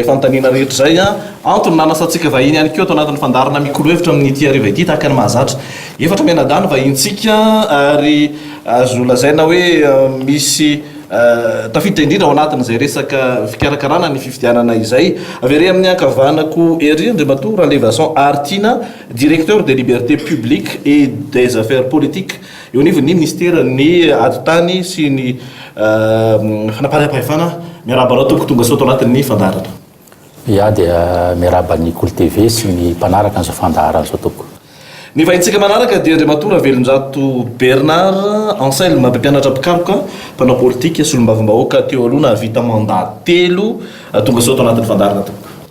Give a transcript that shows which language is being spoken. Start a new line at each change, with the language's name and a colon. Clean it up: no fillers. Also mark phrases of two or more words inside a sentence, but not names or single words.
Malagasy: fanontaniana rehetra zay antony nanasantsika vahiny ihany koa atao anatin'ny fandarana mikolo-hevitra amin'ny ity ariva ity tahaka ny mahazatra efatra menadany vahintsika ary azo lazaina hoe misy tafiditra indrindra ao anatin'izay resaka fikarakarana ny fifidianana izay avere amin'ny ankavanako ery Andriamatoa Ranlevason Artina
French: directeur des libertés publiques et des affaires politiques
Malagasy: eo anivon'ny ministère ny adotany sy ny fanapaha-pahefana miarabanao toko tonga sao tao anatin'ny fandarana ia dia miaraba ny Kolo TV sy ny mpanaraka an'izao fandarana zao toko ny vahintsika manaraka dia Andriamatoa Velonjato Bernard Anselme mpampianatra mpikaroka mpanao politika solombavam-bahoaka teo aloha nahavita mandat 3 tonga sao tao anatin'ny fandarana toko